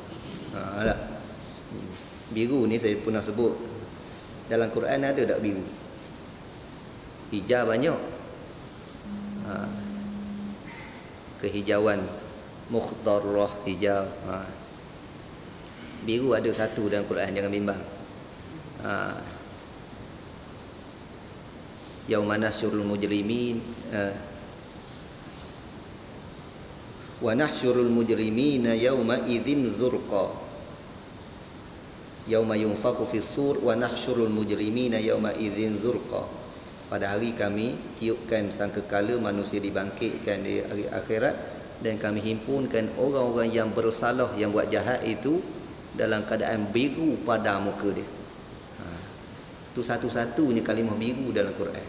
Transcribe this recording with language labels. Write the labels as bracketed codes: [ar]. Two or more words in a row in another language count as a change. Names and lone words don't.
[ms] Biru ni saya pernah sebut, dalam Quran ada tak biru? Hijau banyak. Kehijauan mukhdarrah, hijau. Biru ada satu dalam Quran, jangan bimbang. [ar] يوم نحشر المجرمين ونحشر المجرمين يومئذ زرقا. يوم ينفخ في الصور ونحشر المجرمين يومئذ زرقا. [ms] Pada hari kami tiupkan sangkakala manusia dibangkitkan di hari akhirat, dan kami himpunkan orang-orang yang bersalah, yang buat jahat itu dalam keadaan biru pada muka dia. Itu satu-satunya kalimah biru dalam Quran.